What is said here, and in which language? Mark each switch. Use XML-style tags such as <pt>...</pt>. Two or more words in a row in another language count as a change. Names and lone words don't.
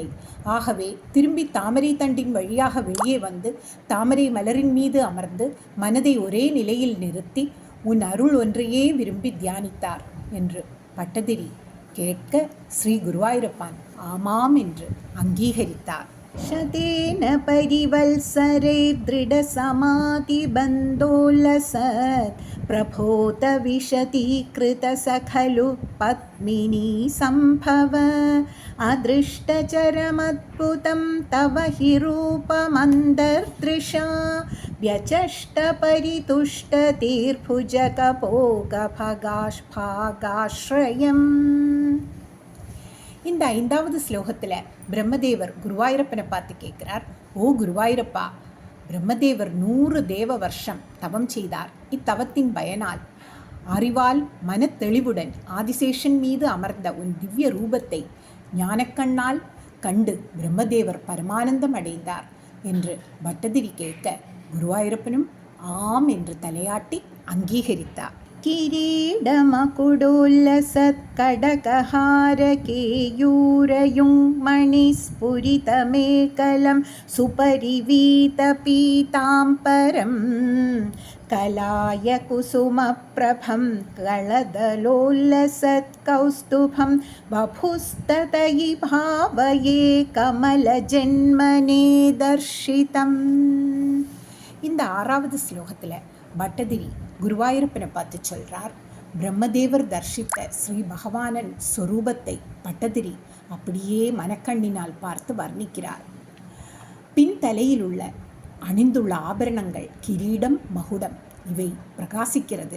<ta>ஆகவே திரும்பி தாமரை தண்டின் வழியாக வெளியே வந்து தாமரை மலரின் மீது அமர்ந்து மனதை ஒரே நிலையில் நிறுத்தி உன் அருள் ஒன்றையே விரும்பி தியானித்தார் என்று பட்டதிரி கேட்க ஸ்ரீ குருவாயூரப்பான் ஆமாம் என்று அங்கீகரித்தார்.</ta> <sa>शतेन परिवल्सरे दृढसमाधिबन्धोल्लसत् प्रभोत विशतीकृत सखलु पद्मिनी सम्भव अदृष्टचरमद्भुतं तव हि रूपमन्तर्दृशा व्यचष्टपरितुष्टतीर्भुजकपोगभगाश्भागाश्रयम्.</sa> <ta>இந்த 5வது ஸ்லோகத்தில் பிரம்மதேவர் குருவாயூரப்பனை பார்த்து கேட்கிறார், ஓ குருவாயூரப்பா, பிரம்மதேவர் 100 தேவ வருஷம் தவம் செய்தார். இத்தவத்தின் பயனால் அறிவால் மனத்தெளிவுடன் ஆதிசேஷன் மீது அமர்ந்த உன் திவ்ய ரூபத்தை ஞானக்கண்ணால் கண்டு பிரம்மதேவர் பரமானந்தம் அடைந்தார் என்று பட்டதிரி கேட்க குருவாயூரப்பனும் ஆம் என்று தலையாட்டி அங்கீகரித்தார்.</ta> <sa>किरीडमकुडोल्लसत्कडकहारकेयूरयुं मणिस्फुरितमेकलं सुपरिवीतपीताम्बरं कलाय कुसुमप्रभं कलदलोल्लसत्कौस्तुभं बभुस्ततयि भावये कमलजन्मने दर्शितम्.</sa> <ta>இந்த 6வது ஸ்லோகத்தில் பட்டதிரி குருவாயூரப்பனை பார்த்து சொல்கிறார், பிரம்மதேவர் தர்ஷித்த ஸ்ரீ பகவானன் ஸ்வரூபத்தை பட்டதிரி அப்படியே மனக்கண்ணினால் பார்த்து வர்ணிக்கிறார். பின் தலையில் உள்ள அணிந்துள்ள ஆபரணங்கள் கிரீடம், மகுடம் இவை பிரகாசிக்கிறது.</ta>